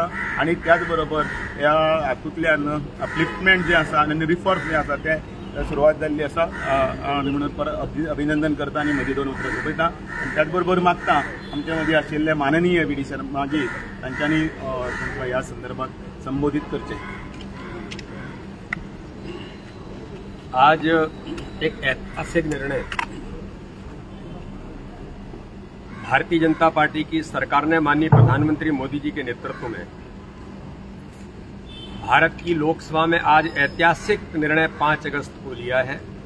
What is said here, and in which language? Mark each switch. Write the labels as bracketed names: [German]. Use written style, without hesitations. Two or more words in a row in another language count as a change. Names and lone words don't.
[Konkani] आणि त्याच बरोबर ह्या हातूंतल्यान अपलिफ्टमेंट जे आसा आनी रिफॉर्म जे आसा ते सुरवात जाल्ली आसा म्हणून परत अभिनंदन करता आनी म्हजी 2 उतरां सोंपयता. आनी त्याच बरोबर मागता आमचे मदीं आशिल्ले माननीय VD शर्माजी तांच्यांनी ह्या संदर्भात संबोधित करचे. [Hindi] आज एक ऐतिहासिक निर्णय भारतीय जनता पार्टी की सरकार ने माननीय प्रधानमंत्री मोदी जी के नेतृत्व में भारत की लोकसभा में आज ऐतिहासिक निर्णय 5 अगस्त को लिया है.